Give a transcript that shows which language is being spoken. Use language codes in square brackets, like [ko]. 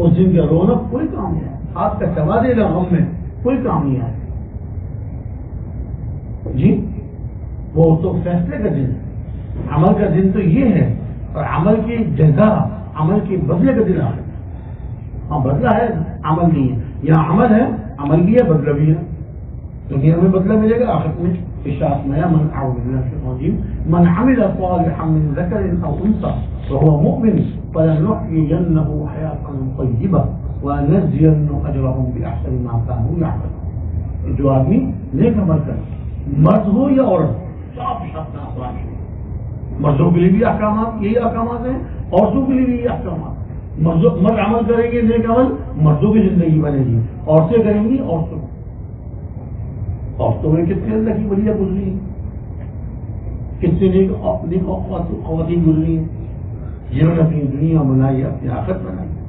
[ur] اور جن کا رونا کوئی کام نہیں آئے, آپ کا سوا دے رہا ہم میں کوئی کام نہیں آئے جی, وہ تو فیصلے کا دن, عمل کا دن تو یہ ہے, اور عمل کی جزا عمل کے بدلے کا دن آ رہا ہے. ہاں بدلہ ہے عمل نہیں ہے, یا عمل ہے عمل بھی ہے بدلہ بھی ہے, تو یہ ہمیں بدلہ ملے گا آخر میں. [ar] من من عمل صالحا من ذكر او انثى وهو مؤمن فلنحيينه حياة طيبة ونزينه اجرهم باحسن ما كانوا يعملون. [ur] جو آدمی نیک عمل کرے, مرد ہو یا عورت, سب مردوں کے لیے بھی احکامات یہی احکامات ہیں, عورتوں کے لیے بھی احکامات. مرد عمل کریں گے نیک عمل, مردوں کی زندگی بنے گی, عورتیں کریں گی عورتوں, عورتوں میں کتنی اللہ کی ولیہ گزری ہیں, کتنی اپنی خواتین گزری ہیں جنہوں نے اپنی دنیا بنائی اپنی آخرت بنائی.